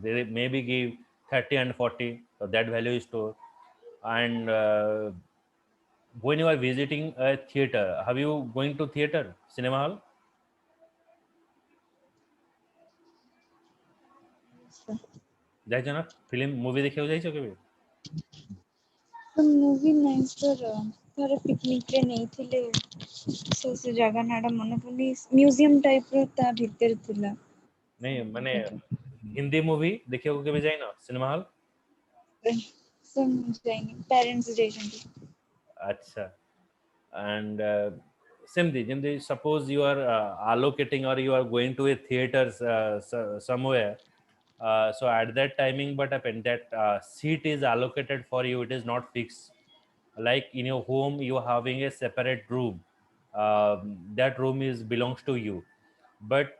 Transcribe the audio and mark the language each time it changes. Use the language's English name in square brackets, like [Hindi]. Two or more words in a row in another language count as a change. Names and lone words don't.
[English] They maybe give 30 and 40, so that value is stored. And when you are visiting a theater, have you going to theater cinema hall? Yes, sir. [Odia] ଯାଇଛ ନା [English] film movie [Odia] ଦେଖିବାକୁ ଯାଇଛ କେବେ? ତ ମୁଭି ନାଇଁ ସାର୍, ଥରେ ପିକନିକରେ ନେଇଥିଲେ, ସେ ଜାଗା ନାଁଟା ମନେ ପଡୁନି, [English] museum type [Odia] ତା ଭିତରେ ଥିଲା। ନାଇଁ ମାନେ ସେଇଟା ହିନ୍ଦୀ ମୁଭି ଦେଖିବାକୁ କେବେ ଯାଇନ [English] cinema hall? [Odia] ସାର୍ ମୁଁ ଯାଇନି, ପ୍ୟାରେଣ୍ଟସ୍ ଯାଇଛନ୍ତି। ଆଚ୍ଛା। [English] And [Odia] ସେମିତି ଯେମିତି [English] suppose you are allocating or you are going to a theaters somewhere, so at that timing what happened that seat is allocated for you, it is not fixed. Like in your home you are having a separate room, that room is belongs to you, but